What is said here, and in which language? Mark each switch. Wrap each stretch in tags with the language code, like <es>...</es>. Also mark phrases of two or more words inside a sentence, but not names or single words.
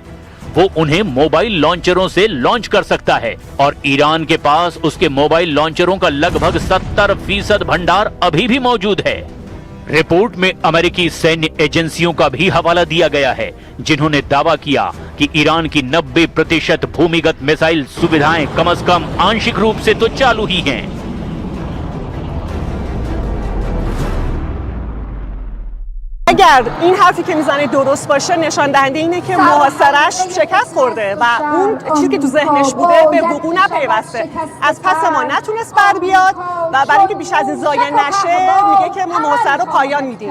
<hi>वो उन्हें मोबाइल लॉन्चरों से लॉन्च कर सकता है और ईरान के पास उसके मोबाइल लॉन्चरों का लगभग 70% भंडार अभी भी मौजूद है। रिपोर्ट में अमेरिकी सैन्य एजेंसियों का भी हवाला दिया गया है, जिन्होंने दावा किया कि ईरान की 90% भूमिगत मिसाइल सुविधाएं कम से कम आंशिक रूप से तो चालू ही हैं।</hi> <fa>اگر این حرفی که میزنه درست باشه نشان دهنده اینه که محاصره‌اش شکست خورده و اون چیزی که تو ذهنش بوده به وقوع نپیوسته. از پس ما نتونست بر بیاد و برای اینکه بیش از این ضایع نشه میگه که ما محاصره رو پایان میدیم.</fa>